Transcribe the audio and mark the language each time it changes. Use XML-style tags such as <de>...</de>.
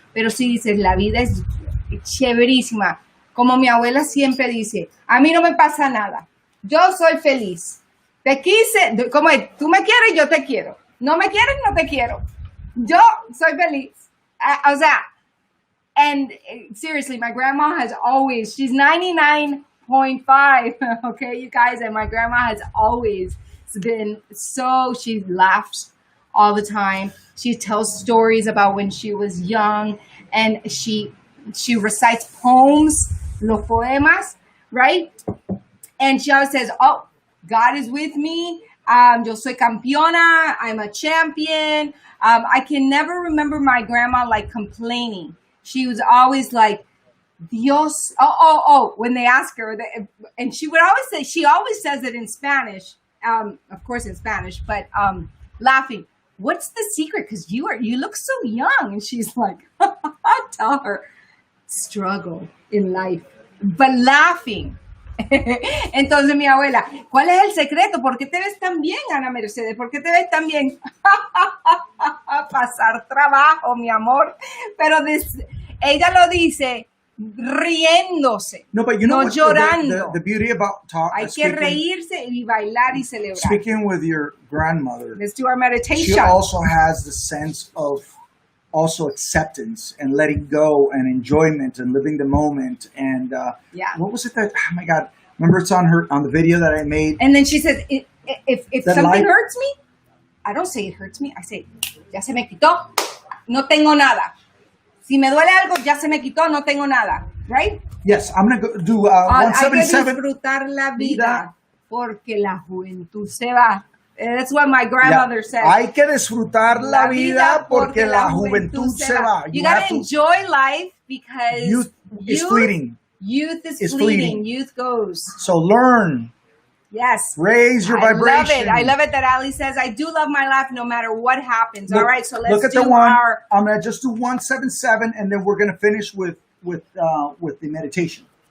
<es>Pero si dices, la vida es chéverísima, como mi abuela siempre dice, a mí no me pasa nada, yo soy feliz, te quise, como tú me quieres, yo te quiero, no me quieres, no te quiero, yo soy feliz. O sea,</es> <en>and seriously, my grandma has always, she's 99.5, okay, you guys, and my grandma has always been she laughs all the time. She tells stories about when she was young, and she recites poems,</en> <es>los poemas,</es> <en>right? And she always says, oh, God is with me.</en> <es>Yo soy campeona.</es> <en>I'm a champion. I can never remember my grandma like complaining. She was always like, Dios. Oh, when they ask her, and she would always say, she always says it in Spanish, of course in Spanish, but laughing. What's the secret? Because you look so young. And she's like, I tell her, struggle in life, but laughing.</en> <es>Entonces mi abuela, ¿cuál es el secreto? ¿Por qué te ves tan bien, Ana Mercedes? ¿Por qué te ves tan bien? Pasar trabajo, mi amor. Pero ella lo dice riéndose,</es> <en>No, but you know</en> <es>no</es> <en>what,</en> <es>llorando.</es> <en>the beauty about</en> <es>Hay que reírse y bailar y celebrar.</es> <en>Speaking with your grandmother, Let's do our meditation. she also has the sense of also acceptance and letting go and enjoyment and living the moment. And Yeah. what was it that, oh my God, remember it's on the video that I made? And then she says, if That something life- hurts me, I don't say it hurts me. I say,</en> <es>ya se me quitó, no tengo nada. Si me duele algo, ya se me quitó, no tengo nada.</es> <en>Right? Yes, I'm going to do</en> <es>Hay que</es> <en>177.</en> <es>disfrutar la vida porque la juventud se va.</es> <en>That's what my grandmother said.</en> <es>Hay que disfrutar la vida porque la juventud se va.</es> <en>You gotta enjoy life because Youth is fleeting. Youth is It's fleeting. fleeting. Youth goes. So learn Yes. Raise your vibration. I love it that Ali says, I do love my life no matter what happens. Look, all right, so let's look at do the one. our... I'm going to just do 177, and then we're going to finish with the meditation.</en>